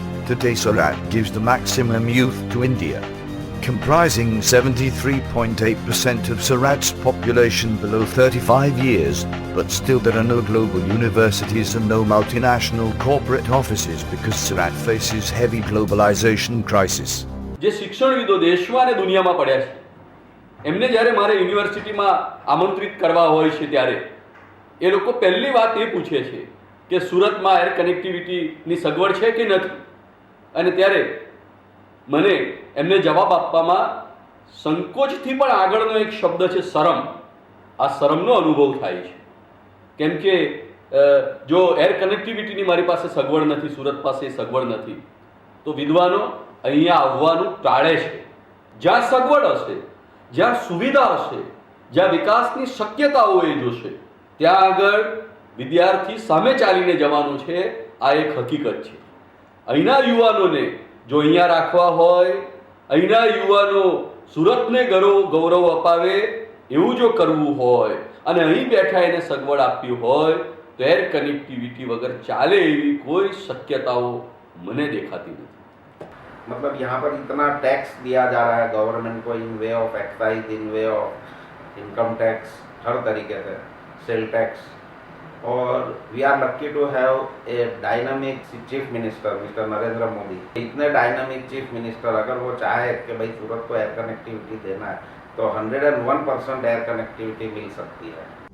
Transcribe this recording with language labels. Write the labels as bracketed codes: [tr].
[en] Today Surat gives the maximum youth to India, comprising 73.8% of Surat's population below 35 years, but still there are no global universities and no multinational corporate offices because Surat faces heavy globalization crisis. [gu] જે શિક્ષણવિદો દેશમાં અને દુનિયામાં પડ્યા છે એમને જ્યારે મારે યુનિવર્સિટીમાં આમંત્રિત કરવા હોય છે ત્યારે એ લોકો પહેલી વાત એ પૂછે છે કે સુરતમાં એર કનેક્ટિવિટીની સગવડ છે કે નથી અને ત્યારે મને એમને જવાબ આપવામાં સંકોચથી પણ આગળનો એક શબ્દ છે શરમ. આ શરમનો અનુભવ થાય છે કેમ કે જો એર કનેક્ટિવિટીની મારી પાસે સગવડ નથી, સુરત પાસે સગવડ નથી, તો વિદ્વાનો અહીંયા આવવાનું ટાળે છે. જ્યાં સગવડ હશે, જ્યાં સુવિધા હશે, જ્યાં વિકાસની શક્યતાઓ એ જોશે ત્યાં આગળ વિદ્યાર્થી સામે ચાલીને જવાનો છે. આ એક હકીકત છે. અહીંના યુવાનોને જો અહીંયા રાખવા હોય, અહીંના યુવાનો સુરતને ગૌરવ અપાવે એવું જો કરવું હોય અને અહીં બેઠા એને સગવડ આપવી હોય તો એર કનેક્ટિવિટી વગર ચાલે એવી કોઈ શક્યતાઓ મને દેખાતી નથી. [hi] मतलब यहाँ पर इतना टैक्स दिया जा रहा है गवर्नमेंट को [en] in way of excise, in way of income tax, [hi] हर तरीके से सेल टैक्स, और [en] We are lucky to have a dynamic chief minister mister Narendra Modi. [hi] इतने डायनामिक चीफ मिनिस्टर अगर वो चाहे कि भाई सूरत को एयर कनेक्टिविटी देना है तो 101% एयर कनेक्टिविटी मिल सकती है.